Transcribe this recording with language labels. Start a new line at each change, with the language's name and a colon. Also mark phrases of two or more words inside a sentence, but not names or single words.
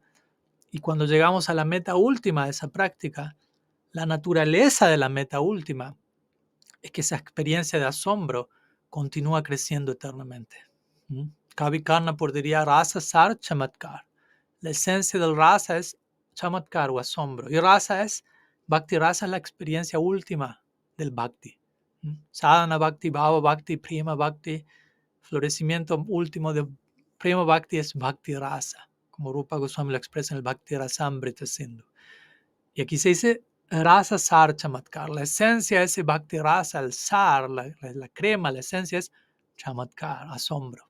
Spanish: Y cuando llegamos a la meta última de esa práctica, la naturaleza de la meta última es que esa experiencia de asombro continúa creciendo eternamente. Kavi Karnapur diría
Sanskrit: rasa sar chamatkar.
Spanish: La esencia del rasa es chamatkar o asombro. Y rasa es,
Sanskrit: bhakti rasa
Spanish: es la experiencia última del bhakti.
Sanskrit: Sadhana bhakti, bhava bhakti, prema bhakti,
Spanish: florecimiento último de
Sanskrit: prema bhakti
Spanish: es
Sanskrit: bhakti rasa,
Spanish: como Rupa Goswami lo expresa en el Bhakti Rasamrita Sindhu. Y aquí se dice
Sanskrit: rasa sar chamatkar.
Spanish: La esencia de ese
Sanskrit: bhakti rasa,
Spanish: el sar, la crema, la esencia es chamatkar, asombro.